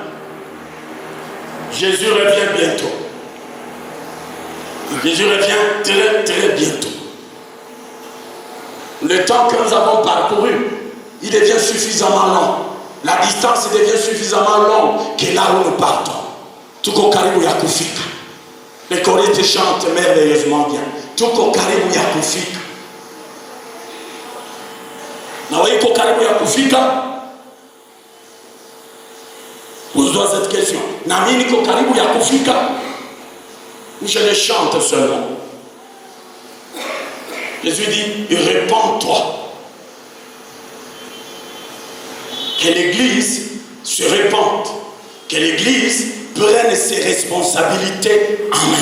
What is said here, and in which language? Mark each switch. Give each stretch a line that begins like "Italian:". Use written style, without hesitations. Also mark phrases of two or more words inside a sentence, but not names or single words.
French: Jésus revient bientôt. Jésus revient très très bientôt. Le temps que nous avons parcouru, il devient suffisamment long. La distance devient suffisamment longue que là où nous partons.
Swahili: Tuko karibu ya kufika.
French: Les choristes chantent merveilleusement bien.
Swahili: Tuko karibu ya kufika. Na wewe uko karibu ya kufika?
French: Pose-toi cette question.
Swahili: Na mimi niko karibu ya kufika?
French: Ou je les chante seulement? Jésus dit, répands-toi. Que l'Église se répande. Que l'Église prenne ses responsabilités en main.